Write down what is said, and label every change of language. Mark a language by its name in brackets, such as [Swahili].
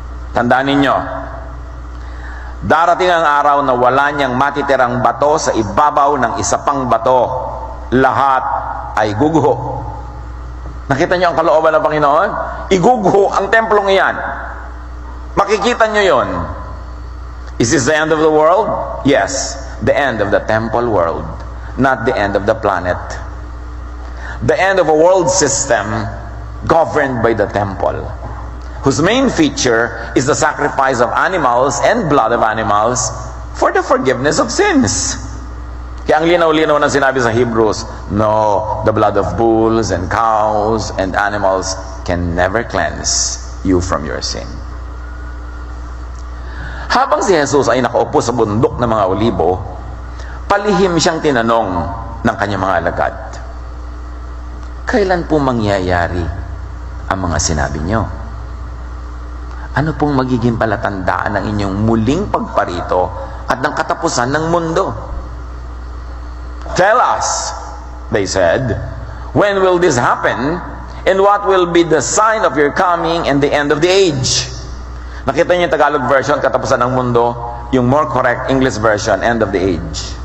[Filipino] Tandaan ninyo, darating ang araw na wala niyang matitirang bato sa ibabaw ng isa pang bato. Lahat ay guguho. Nakita niyo ang kalooban ng Panginoon? Iguguho ang templong iyan. Makikita niyo yon. [English] Is this the end of the world? Yes, the end of the temple world, not the end of the planet. The end of a world system governed by the temple, whose main feature is the sacrifice of animals and blood of animals for the forgiveness of sins. [Filipino] Kaya ang linaw-linaw na sinabi sa Hebrews, [English] no, the blood of bulls and cows and animals can never cleanse you from your sin. [Filipino] Habang si Jesus ay nakaupo sa bundok ng mga olibo, palihim siyang tinanong ng kanyang mga alagad, kailan po mangyayari ang mga sinabi niyo? Ano pong magiging palatandaan ng inyong muling pagparito at ng katapusan ng mundo? [English] Tell us, they said, when will this happen? And what will be the sign of your coming and the end of the age? [Filipino] Nakita niyo yung Tagalog version, katapusan ng mundo. Yung [English] more correct English version, end of the age.